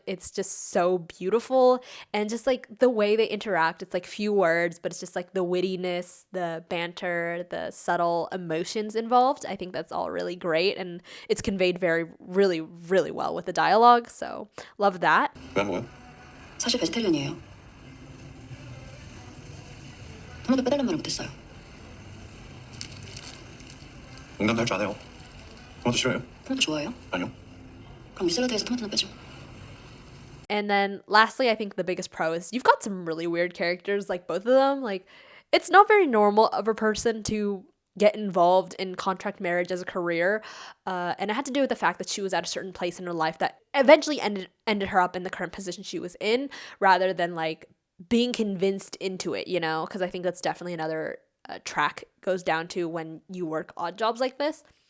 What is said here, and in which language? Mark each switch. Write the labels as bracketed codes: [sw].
[en] It's just so beautiful, and just like the way they interact, it's like few words, but it's just like the wittiness, the banter, the subtle emotions involved. I think that's all really great, and it's conveyed really, really well with the dialogue, so love that. [ko] 왜 먹어요? 사실 베지테리언이에요. 토마토 빼달란 말을 못했어요. 농담도 할 줄 아네요. 토마토 싫어요? 토마토 좋아해요? 아니요. 그럼 우리 샐러드에서 토마토는 빼죠. [en] And then lastly, I think the biggest pro is you've got some really weird characters, like both of them. Like, it's not very normal of a person to get involved in contract marriage as a career, and it had to do with the fact that she was at a certain place in her life that eventually ended her up in the current position she was in, rather than like being convinced into it, you know, because I think that's definitely another track goes down to when you work odd jobs like this.